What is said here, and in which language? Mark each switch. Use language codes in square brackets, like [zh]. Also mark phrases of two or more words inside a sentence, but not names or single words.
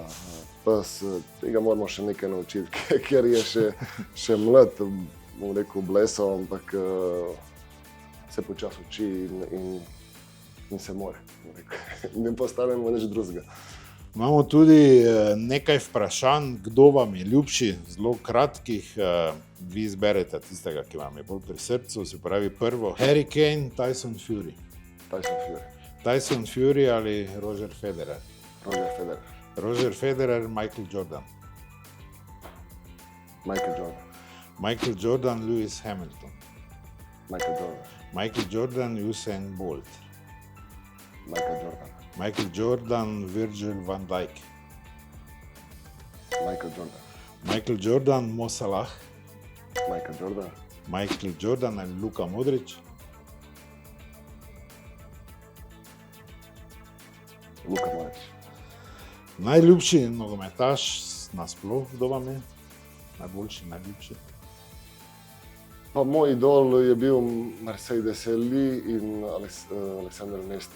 [sl] Pa tega moramo še nekaj naučiti, ker je še mlad, bom rekel, blesal, ampak se počasi uči in se more. Ne postanemo nič drugega. Imamo tudi nekaj vprašanj, kdo vam je ljubši, zelo kratkih. Vi izberete tistega, ki vam je bolj pri srcu, se pravi prvo Harry Kane, Tyson Fury. Tyson Fury ali Roger Federer? Roger Federer. Roger Federer, Michael Jordan. Michael Jordan, Lewis Hamilton. Michael Jordan, Usain Bolt. Michael Jordan, Virgil van Dijk. Michael Jordan, Mo Salah. Michael Jordan ali Luka Modrić. Luka Modrić. Najljubši nogometaš nasploh, kdo vam je? Najljubši? Pa moj idol je bil Marseille Desailly in Alexander Nesta.